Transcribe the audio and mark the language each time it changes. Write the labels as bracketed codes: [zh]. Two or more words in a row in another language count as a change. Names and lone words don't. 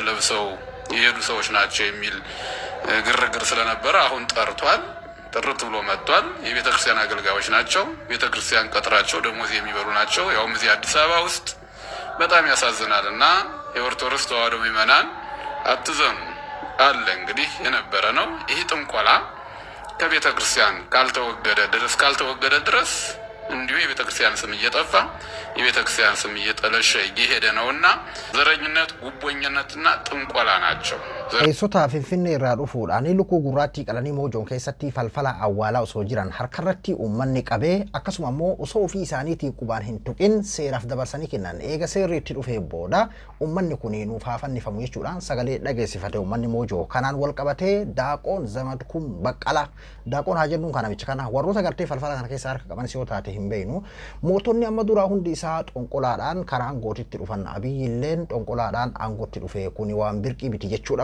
[am] ለብሰው የሄዱ ሰዎች ናቸው የሚል ግርግር ስለነበረ አሁን ጠርቷል፣ ጥርት ብሎ መጥቷል። የቤተክርስቲያን አገልጋዮች ናቸው፣ ቤተክርስቲያን ቀጥራቸው ደሞዝ የሚበሉ ናቸው። ያውም እዚህ አዲስ አበባ ውስጥ በጣም ያሳዝናልና የኦርቶዶክስ ተዋሕዶ ምዕመናን አትዘኑ አለ። እንግዲህ የነበረ ነው። ይህ ጥንቆላ ከቤተክርስቲያን ካልተወገደ ድረስ እንዲሁ የቤተክርስቲያን ስም እየጠፋ የቤተክርስቲያን ስም እየጠለሸ እየሄደ ነውና ዘረኝነት፣ ጉቦኝነትና ጥንቆላ ናቸው። [om] Eessota Finfinnee irraa dhufuudhaan lukkuu gurraattii qalanii moojoon keessatti falfala awwaalaa osoo jiran harkarratti uummanni qabee akkasuma immoo osoo ofii isaaniitiin qubaan hin tuqin seeraaf dabarsanii kennan eega seerri itti dhufee booda uummanni kun nuuf haa fannifamu jechuudhaan sagalee dhageessifate uummanni moojoo kanaan wal qabatee daaqoon Zamadkuun Baqqalaa daaqoon haa jennuun kana micha kana warroota gartee falfala kana keessa harka qaban yoo taate hin beeknu mootonni amma duraa hundi isaa xonqolaadhaan karaa aangootitti dhufan Abiyyilleen xonqolaadhaan aangootti dhufee kuni waan birqii biti jechuudha.